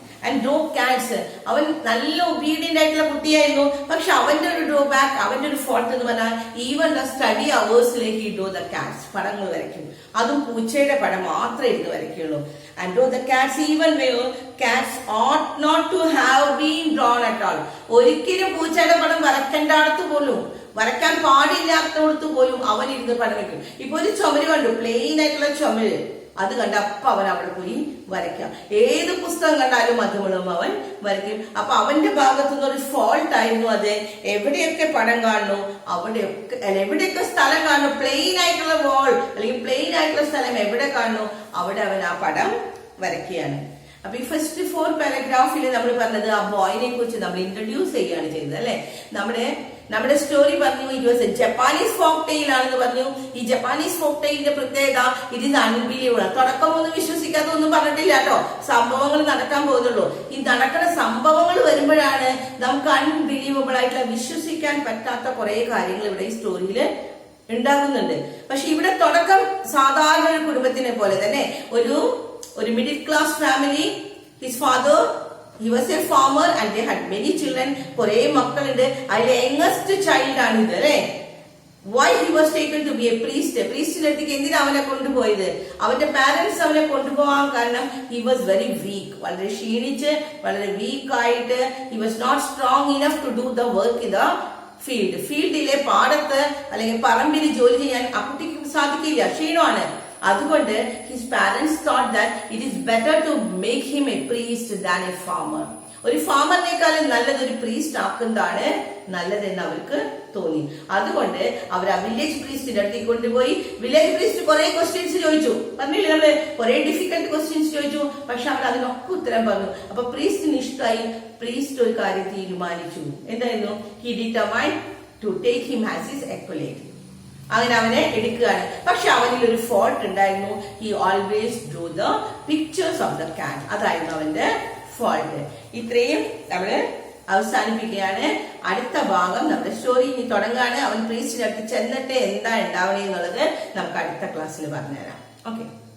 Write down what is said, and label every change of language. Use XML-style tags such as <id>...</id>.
<en>And draw cats,</en> <ml>അവൻ നല്ല obedient ആയിട്ടുള്ള കുട്ടിയായിരുന്നു. പക്ഷെ അവന്റെ ഒരു ഡ്രോബാക്ക്, അവന്റെ ഒരു ഫോൾട്ട് എന്ന് പറഞ്ഞാൽ ഈവൻ ദ സ്റ്റഡി അവേഴ്സിലേക്ക് ഈ</ml> <en>draw the cats,</en> <ml>പടങ്ങൾ വരയ്ക്കും. അതും പൂച്ചയുടെ പടം മാത്രമേ ഇരുന്ന് വരയ്ക്കുള്ളൂ.</ml> <en>And draw the cats even where cats ought not to have been drawn at all.</en> <ml>ഒരിക്കലും പൂച്ചയുടെ പടം വരയ്ക്കേണ്ടടുത്ത് പോലും, വരയ്ക്കാൻ പാടില്ലാത്തടത്ത് പോലും അവൻ ഇരുന്ന് പടം വയ്ക്കും. ഇപ്പൊ ഒരു ചുമര് കണ്ടു, പ്ലെയിൻ ആയിട്ടുള്ള ചുമര്, അത് കണ്ട അപ്പൊ അവൻ അവിടെ പോയി വരയ്ക്കാം. ഏത് പുസ്തകം കണ്ടാലും അതുമുഴുവൻ അവൻ വരയ്ക്കും. അപ്പൊ അവന്റെ ഭാഗത്തുനിന്ന് ഒരു ഫോൾട്ട് ആയിരുന്നു അത്. എവിടെയൊക്കെ പടം കാണുന്നു അവിടെയൊക്കെ, എവിടെയൊക്കെ സ്ഥലം കാണുന്നു, പ്ലെയിൻ ആയിട്ടുള്ള വാൾ അല്ലെങ്കിൽ പ്ലെയിൻ ആയിട്ടുള്ള സ്ഥലം എവിടെ കാണുന്നു അവിടെ അവൻ ആ പടം വരയ്ക്കുകയാണ്. അപ്പൊ ഈ ഫസ്റ്റ് 4 പാരഗ്രാഫിൽ നമ്മൾ പറഞ്ഞത് ആ ബോയിനെ കുറിച്ച് നമ്മൾ ഇൻട്രൊഡ്യൂസ് ചെയ്യുകയാണ് ചെയ്തത് അല്ലെ. നമ്മുടെ സ്റ്റോറി പറഞ്ഞു</ml> <en>it was a Japanese folk tale</en> <ml>ആണെന്ന് പറഞ്ഞു. ഈ ജപ്പാനീസ് ഫോക്ക് ടെയിലിന്റെ പ്രത്യേകത</ml> <en>It is unbelievable.</en> <ml>തുടക്കമൊന്നും വിശ്വസിക്കാത്തൊന്നും പറഞ്ഞിട്ടില്ല കേട്ടോ, സംഭവങ്ങൾ നടക്കാൻ പോകുന്നുള്ളൂ. ഈ നടക്കുന്ന സംഭവങ്ങൾ വരുമ്പോഴാണ് നമുക്ക് അൺബിലീവബിൾ ആയിട്ടുള്ള, വിശ്വസിക്കാൻ പറ്റാത്ത കുറെ കാര്യങ്ങൾ ഇവിടെ ഈ സ്റ്റോറിയിൽ ഉണ്ടാകുന്നുണ്ട്. പക്ഷെ ഇവിടെ തുടക്കം സാധാരണ ഒരു കുടുംബത്തിനെ പോലെ തന്നെ, ഒരു middle class family.</ml> <en>His father, he was a farmer and they had many children.</en> <ml>കുറെ മക്കളുണ്ട്. അതിലെ യങ്ങസ്റ്റ് ചൈൽഡ് ആണ് ഇത് അല്ലെ.</ml> <en>why he was taken to be a priest?</en> <ml>പ്രീസ്റ്റിന്റെ അടുത്തേക്ക് എന്തിനാ അവനെ കൊണ്ടുപോയത്? അവന്റെ പാരന്റ്സ് അവനെ കൊണ്ടുപോകാൻ കാരണം</ml> <en>he was very weak,</en> <ml>വളരെ ക്ഷീണിച്ച്, വളരെ വീക്ക് ആയിട്ട്.</ml> <en>he was not strong enough to do the work in the field.</en> <ml>ഫീൽഡിലെ പാടത്ത് അല്ലെങ്കിൽ പറമ്പിൽ ജോലി ചെയ്യാൻ ആ കുട്ടിക്ക് സാധിക്കില്ല, ക്ഷീണമാണ്.</ml> <en>അതുകൊണ്ട് his parents thought that it is better to make him a priest than a farmer.</en> <ml>ഒരു ഫാമറിനേക്കാളും നല്ലത് ഒരു പ്രീസ്റ്റ് ആക്കുന്നതാണ് നല്ലതെന്ന് അവർക്ക് തോന്നി. അതുകൊണ്ട് അവർ ആ വില്ലേജ് പ്രീസ്റ്റിന്റെ അടുത്തേക്ക് കൊണ്ടുപോയി. വില്ലേജ് പ്രീസ്റ്റ് കുറെ ക്വസ്റ്റ്യൻസ് ചോദിച്ചു, പറഞ്ഞില്ലേ നമ്മള്, കുറെ ഡിഫിക്കൽട്ട് ക്വസ്റ്റ്യൻസ് ചോദിച്ചു. പക്ഷെ അവർ അതിനൊക്കെ ഉത്തരം പറഞ്ഞു. അപ്പൊ പ്രീസ്റ്റിന് ഇഷ്ടമായി. പ്രീസ്റ്റ് ഒരു കാര്യം തീരുമാനിച്ചു. എന്തായിരുന്നു?</ml> <en>he determined to take him as his acolyte.</en> <ml>അങ്ങനെ അവനെ എടുക്കുകയാണ്. പക്ഷെ അവനിൽ ഒരു ഫോൾട്ട് ഉണ്ടായിരുന്നു.</ml> <en>he always drew the pictures of the cat.</en> <ml>അതായിരുന്നു അവന്റെ ഫോൾട്ട്. ഇത്രയും നമ്മള് അവസാനിപ്പിക്കുകയാണ്. അടുത്ത ഭാഗം നമ്മുടെ സ്റ്റോറി ഇനി തുടങ്ങുകയാണ്. അവൻ പ്രീസ്റ്റിന്റെ അടുത്ത് ചെന്നിട്ട് എന്താ ഉണ്ടാവണേ എന്നുള്ളത് നമുക്ക് അടുത്ത ക്ലാസ്സിൽ പറഞ്ഞുതരാം. ഓക്കെ.</ml>